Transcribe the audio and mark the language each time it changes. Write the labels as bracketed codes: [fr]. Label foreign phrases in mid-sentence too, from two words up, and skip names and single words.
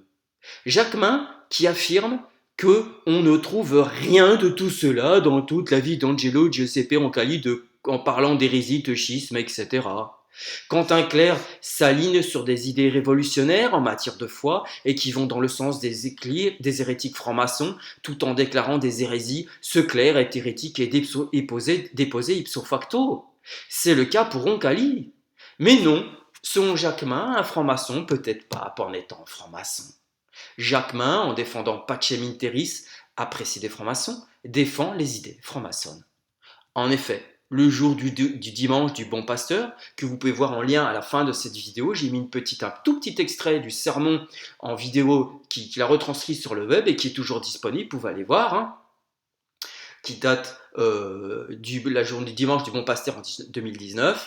[fr] Jacquemin qui affirme que on ne trouve rien de tout cela dans toute la vie d'Angelo Giuseppe Roncalli en parlant d'hérésie, de schisme, etc. Quand un clerc s'aligne sur des idées révolutionnaires en matière de foi et qui vont dans le sens des hérétiques francs-maçons tout en déclarant des hérésies, ce clerc est hérétique et déposé [la] ipso facto. [fr] C'est le cas pour Roncalli. Mais non, selon Jacquemin, un franc-maçon peut être pape en étant franc-maçon. Jacquemin, en défendant Pacem in terris, apprécié des francs-maçons, défend les idées franc-maçonnes. En effet, le jour du dimanche du bon pasteur, que vous pouvez voir en lien à la fin de cette vidéo, j'ai mis un tout petit extrait du sermon en vidéo qu'il a retranscrit sur le web et qui est toujours disponible, vous pouvez aller voir, qui date la journée du dimanche du bon pasteur en 2019.